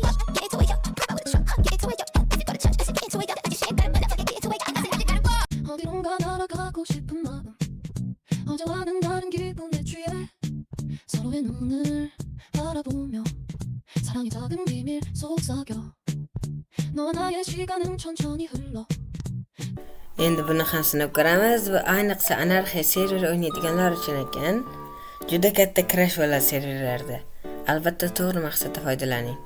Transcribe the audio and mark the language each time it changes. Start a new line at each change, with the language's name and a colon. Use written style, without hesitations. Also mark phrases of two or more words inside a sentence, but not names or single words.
English: Get into it, yo. Pop out with a trunk, get into it, yo. If you go to church, I said get into it, yo. I just shake that motherfucker, get into it, yo. I said I just gotta go.
Korean: 어디론가 날아가고 싶은 마음 어제와는 다른 기분에 취해 서로의 눈을 바라보며 사랑의 작은 비밀 속삭여 너와 나의 시간은 천천히 흘러.
Uzbek: Endi buni ham sinab ko'ramiz va ayniqsa anarxiya serveri o'ynaydiganlar uchun ekan. Juda katta crash bo'ladi serverlarda. Albatta to'g'ri maqsadda foydalaning.